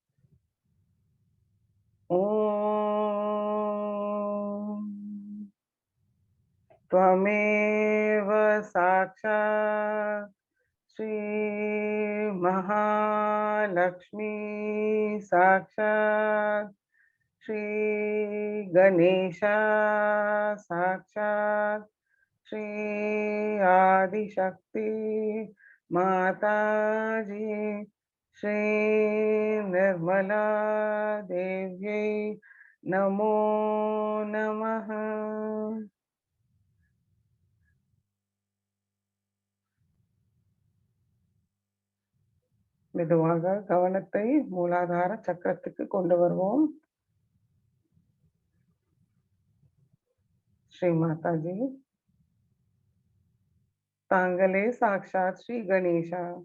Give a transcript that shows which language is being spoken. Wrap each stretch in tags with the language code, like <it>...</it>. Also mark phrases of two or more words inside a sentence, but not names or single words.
<sa>ஓம் त्वमेव साक्षात् श्री महालक्ष्मी साक्षात् श्री गणेशा साक्षात् श्री आदिशक्ति माताजी श्री निर्मला देव्यै नमो नमः.</sa> <ta>மெதுவாக கவனத்தை மூலாதார சக்கரத்துக்கு கொண்டு வருவோம். ஸ்ரீ மாதாஜி, தாங்களே சாக்ஷாத் ஸ்ரீ கணேசா.</ta>